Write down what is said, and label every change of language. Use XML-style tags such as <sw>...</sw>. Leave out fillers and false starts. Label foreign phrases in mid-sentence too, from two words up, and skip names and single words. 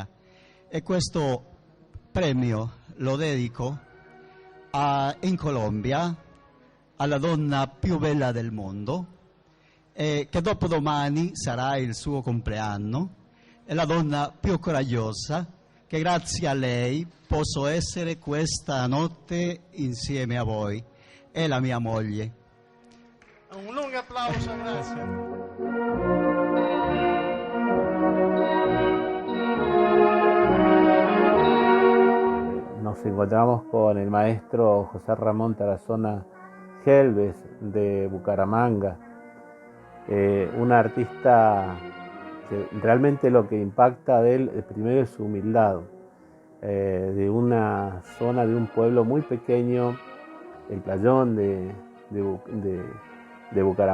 <it>E questo premio lo dedico in Colombia alla donna più bella del mondo, che dopodomani sarà il suo compleanno, è la donna più coraggiosa, che grazie a lei posso essere questa notte insieme a voi, è la mia moglie. Un lungo applauso, grazie.</it> <es>Nos encontramos con el maestro José Ramón Tarazona Gelbes de Bucaramanga, un artista que realmente lo que impacta de él primero es su humildad, de una zona, de un pueblo muy pequeño, el Playón de Bucaramanga.</es>